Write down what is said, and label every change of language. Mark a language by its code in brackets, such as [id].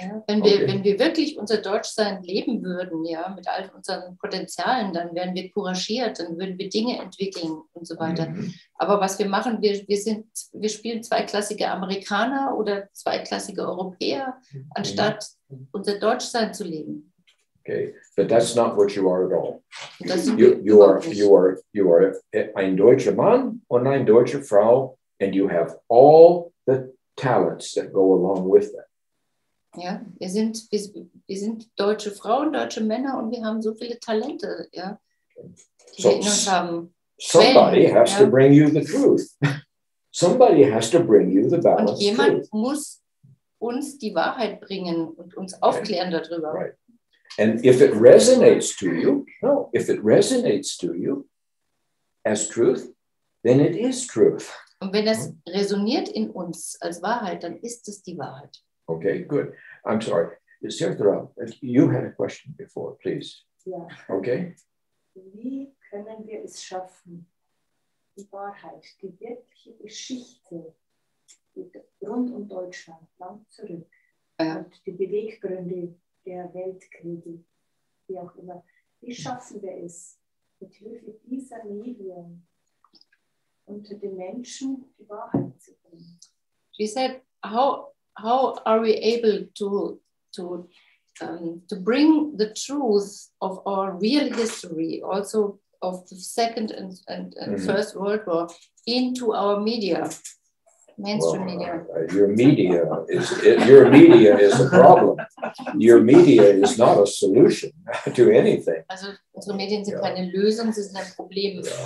[de] Ja, wenn wir wirklich unser Deutschsein leben würden, ja, mit all unseren Potenzialen, dann wären wir couragiert, dann würden wir Dinge entwickeln und so weiter. Aber was wir machen, wir spielen zweiklassige Amerikaner oder zweiklassige Europäer, anstatt unser Deutschsein zu leben. [en] Okay, but that's not what you are at all. [de] Das sind wir überhaupt nicht. [en] You are [de] ein deutscher Mann und eine deutsche Frau, [en] and you have all the talents that go along with that. [de] Ja, wir sind deutsche Frauen, deutsche Männer und wir haben so viele Talente, ja, die wir in uns haben. [en] Somebody has to bring you the truth. Somebody has to bring you the balanced [de] Und jemand [en] truth. [de] muss uns die Wahrheit bringen und uns aufklären darüber. [en] Right. And if it resonates to you, as truth, then it is truth. Und wenn das resoniert in uns als Wahrheit, dann ist es die Wahrheit. Okay, good. I'm sorry. You had a question before, please. [de] Ja. [en] Okay. [de] Wie können wir es schaffen, die Wahrheit, die wirkliche Geschichte rund um Deutschland, lang zurück, und die Beweggründe der Weltkriege, wie auch immer, wie schaffen wir es, mit Hilfe dieser Medien unter den Menschen die Wahrheit zu bringen? [en] She said, how are we able to bring the truth of our real history, also of the Second and First World War, into our media, mainstream media? Your media is a problem. Your media is not a solution to anything. [de] Also unsere Medien sind keine Lösung, sie sind ein Problem.